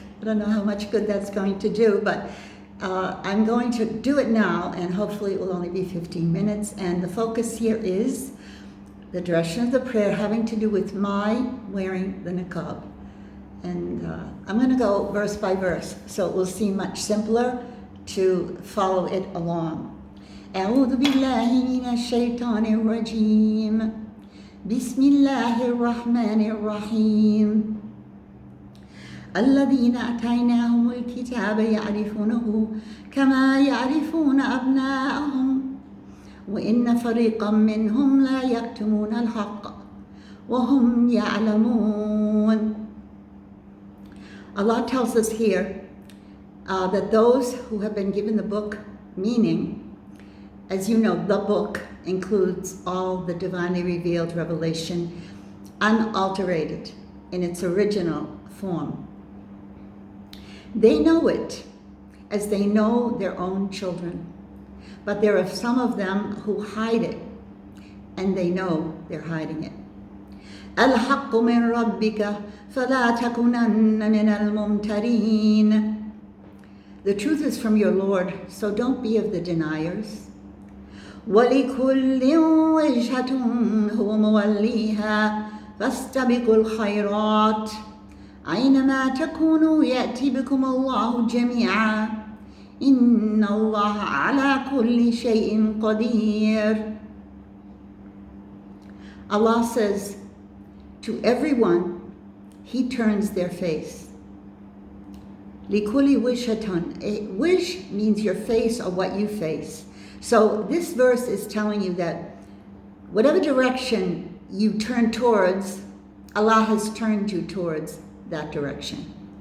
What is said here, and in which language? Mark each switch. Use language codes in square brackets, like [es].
[en] I don't know how much good that's going to do, but I'm going to do it now, and hopefully it will only be 15 minutes. And the focus here is the direction of the prayer having to do with my wearing the niqab. And I'm going to go verse by verse, so it will seem much simpler to follow it along. [ar] أعوذ بالله من الشيطان الرجيم بسم الله الرحمن الرحيم الذين آتيناهم الكتاب يعرفونه كما يعرفون أبناءهم وإن فريقا منهم لا يكتمون الحق وهم يعلمون. [en] Allah tells us here that those who have been given the book, meaning, as you know, the book includes all the divinely revealed revelation, unalterated in its original form. They know it as they know their own children, but there are some of them who hide it, and they know they're hiding it. [ar] الحق من ربك فلا تكونن من الممترين. [en] The truth is from your Lord, so don't be of the deniers. [ar] ولكل وجهة هو موليها فاستبقوا الخيرات أينما تكونوا يأتي بكم الله جميعا إن الله على كل شيء قدير. [en] Allah says, to everyone, He turns their face. [ar] Likuli wishatun. [en] A wish means your face or what you face. So this verse is telling you that whatever direction you turn towards, Allah has turned you towards that direction.